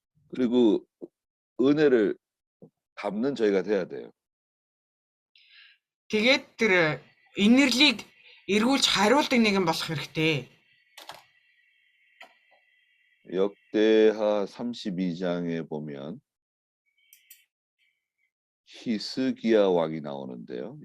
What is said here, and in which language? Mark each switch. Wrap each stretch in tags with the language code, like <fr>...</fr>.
<ko>그리고 은혜를 갚는 저희가 돼야 돼요.</ko> <mn>Тэгээд тэр инэрлийг эргүүлж хариулдаг нэгэн болох хэрэгтэй.</mn> <ko>역대하 32장에 보면 히스기야 왕이 나오는데요.</ko>